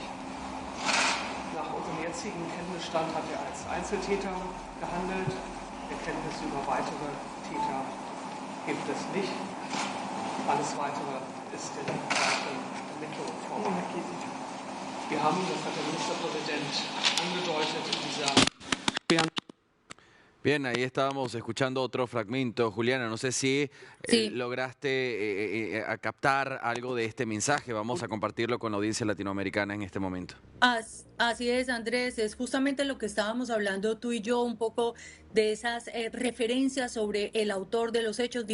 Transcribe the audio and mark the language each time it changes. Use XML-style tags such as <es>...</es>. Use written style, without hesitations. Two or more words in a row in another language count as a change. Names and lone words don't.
<de>Nach unserem jetzigen Kenntnisstand hat er als Einzeltäter gehandelt. Erkenntnisse über weitere Täter gibt es nicht. Alles Weitere ist in weiteren Ermittlungen vorbereitet. Wir haben, das hat der Ministerpräsident angedeutet, in dieser</de> <es>Bien, ahí estábamos escuchando otro fragmento. Juliana, no sé si Sí. lograste a captar algo de este mensaje. Vamos a compartirlo con la audiencia latinoamericana en este momento. Así es, Andrés, es justamente lo que estábamos hablando tú y yo, un poco de esas referencias sobre el autor de los hechos.</es>